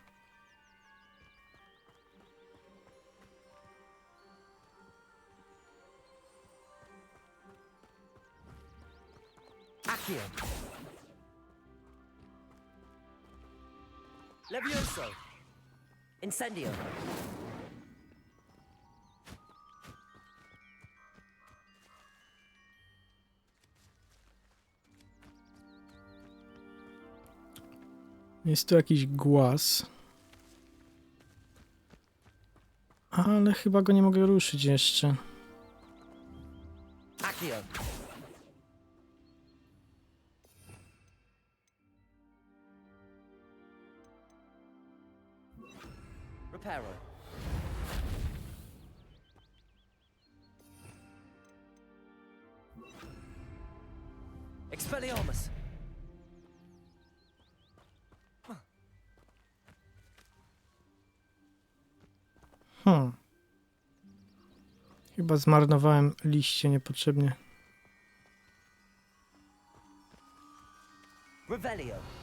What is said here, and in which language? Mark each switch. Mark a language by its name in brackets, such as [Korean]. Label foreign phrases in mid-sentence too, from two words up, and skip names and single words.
[Polish] Accio. Levioso. Incendio. Jest tu jakiś głaz. Ale chyba go nie mogę ruszyć jeszcze. Accio. Reparo. Expelliarmus. Chyba zmarnowałem liście niepotrzebnie. Revelio.